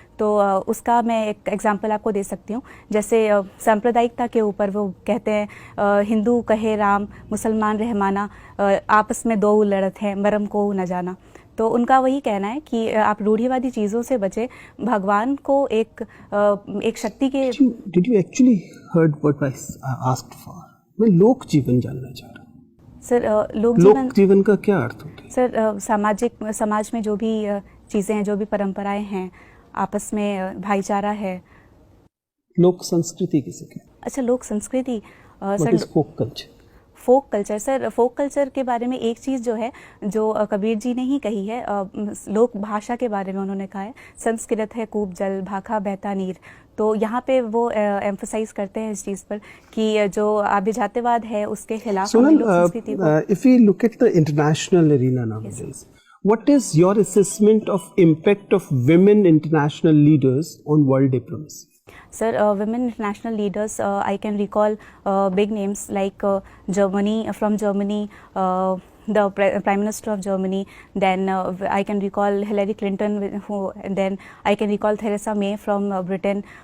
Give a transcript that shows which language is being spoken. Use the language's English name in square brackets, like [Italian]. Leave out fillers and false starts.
[Hindi] तो उसका मैं एक एग्जांपल आपको दे सकती हूँ। जैसे सांप्रदायिकता के ऊपर वो कहते हैं, हिंदू कहे राम, मुसलमान रहमाना, आपस में दो लड़त है, मरम को न जाना। तो उनका वही कहना है कि आप रूढ़िवादी चीज़ों से बचे, भगवान को एक शक्ति के। [English] Did you actually heard what I asked for? [Hindi] मैं लोक जीवन जानना चाह रहा हूँ। सर लोक जीवन का क्या अर्थ होता है? सर समाज में जो भी चीज़ें हैं, जो भी परंपराएं हैं, आपस में भाईचारा है। लोक संस्कृति किसे कहते हैं? अच्छा, लोक संस्कृति सर फोक कल्चर। फोक कल्चर, सर फोक कल्चर के बारे में एक चीज़ जो है, जो कबीर जी ने ही कही है, लोक भाषा के बारे में उन्होंने कहा है, संस्कृत है कूप जल, भाखा बहता नीर। तो यहाँ पे वो एम्फसाइज करते हैं इस चीज़ पर कि जो अभिजात्यवाद है उसके खिलाफ लोक संस्कृति को। [English] If we look at the international arena nowadays, what is your assessment of impact of women international leaders on world diplomacy? Sir, women international leaders, I can recall big names like Germany, from Germany, the Prime Minister of Germany, then I can recall Hillary Clinton, and then I can recall Theresa May from Britain.